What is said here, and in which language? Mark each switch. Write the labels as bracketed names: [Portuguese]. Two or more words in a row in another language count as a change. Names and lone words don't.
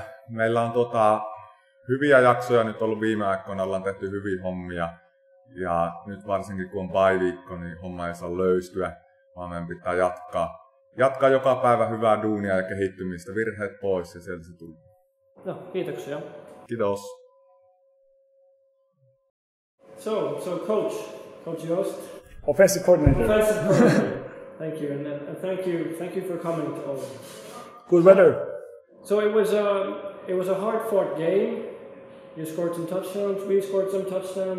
[Finnish] Meillä on hyviä jaksoja nyt ollut viime aikoina, ollaan tehty hyviä hommia. Ja nyt varsinkin kun on bye-viikko, niin homma ei saa löystyä, vaan meidän pitää jatkaa joka päivä hyvää duunia ja kehittymistä, virheet pois ja sieltä se tulee. No, kiitoksia. Kiitos. [English] So Coach Joost. Offensive coordinator. Thank you, and thank you for coming to Oulu. Good weather. So it was a hard-fought game. You scored some touchdowns. We scored some touchdowns.